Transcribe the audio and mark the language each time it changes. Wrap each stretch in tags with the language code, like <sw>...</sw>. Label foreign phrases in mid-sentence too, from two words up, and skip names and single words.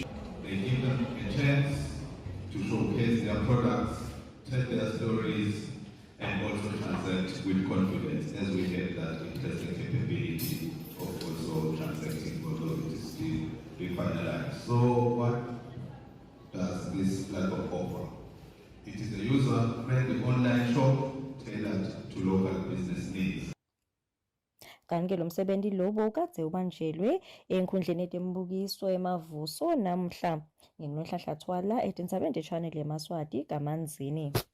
<en>They give them a chance to showcase their products, tell their stories, and also transact with confidence, as we have that interesting capability of also transacting although it is still being finalized. So what does this platform offer? It is a user-friendly online shop tailored to local business needs.</en> <ss>Kanti lo msebenzi lobo ukade ubanjelwe enkundleni yetembukiso eMavuso namhla nginohlahla thwala etindzabeni Channel eMaswati kaManzini.</ss>